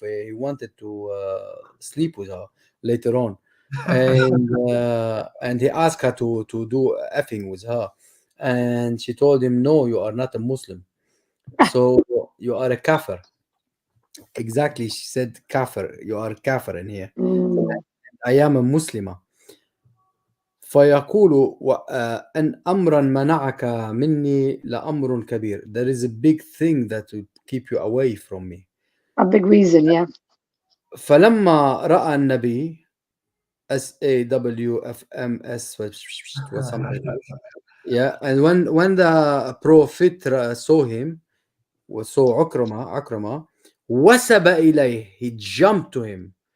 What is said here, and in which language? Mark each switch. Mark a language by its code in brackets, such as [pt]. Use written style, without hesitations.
[en] He wanted to sleep with her later on, and he asked her to do effing with her, and she told him, "No, you are not a Muslim. So you are a kafir." Exactly, she said kafir. You are kafir in here. I am a Muslima. [ar] فيقول أن أمرا منعك مني لأمر كبير. [en] There is a big thing that will keep you away from me. A big reason, yeah. [ar] فلما رأى النبي SAWFMS [en] was something. Yeah, and when the prophet saw him, saw [ar] عكرمة وثب إليه, [en] he jumped to him.